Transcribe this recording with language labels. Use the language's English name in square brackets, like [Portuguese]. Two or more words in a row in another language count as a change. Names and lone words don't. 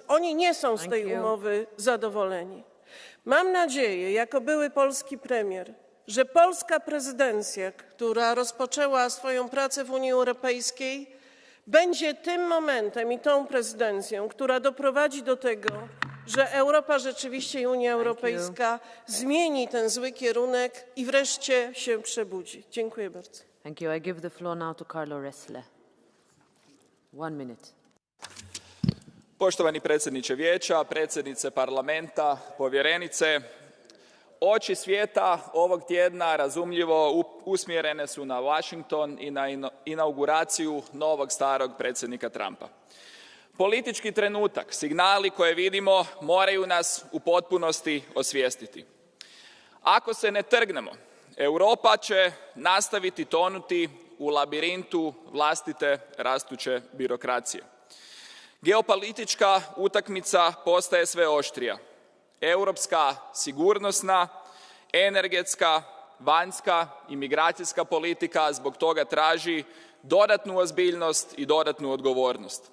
[Polish] Oni nie są z tej umowy zadowoleni. Mam nadzieję, jako były polski premier, że polska prezydencja, która rozpoczęła swoją pracę w Unii Europejskiej, będzie tym momentem i tą prezydencją, która doprowadzi do tego, że Europa rzeczywiście i Unia Europejska zmieni ten zły kierunek i wreszcie się przebudzi. Dziękuję bardzo. [English] Thank you. I give the floor now to Carlo Ressler. 1 minute. [Croatian] Poštovani predsjedniče vijeća, predsjednice parlamenta, povjerenice, oči svijeta ovog tjedna razumljivo usmjerene su na Washington i na inauguraciju novog starog predsjednika Trumpa. Politički trenutak, signali koje vidimo moraju nas u potpunosti osvijestiti. Ako se ne trgnemo, Europa će nastaviti tonuti u labirintu vlastite rastuće birokracije. Geopolitička utakmica postaje sve oštrija. Europska sigurnosna, energetska, vanjska i migracijska politika zbog toga traži dodatnu ozbiljnost i dodatnu odgovornost.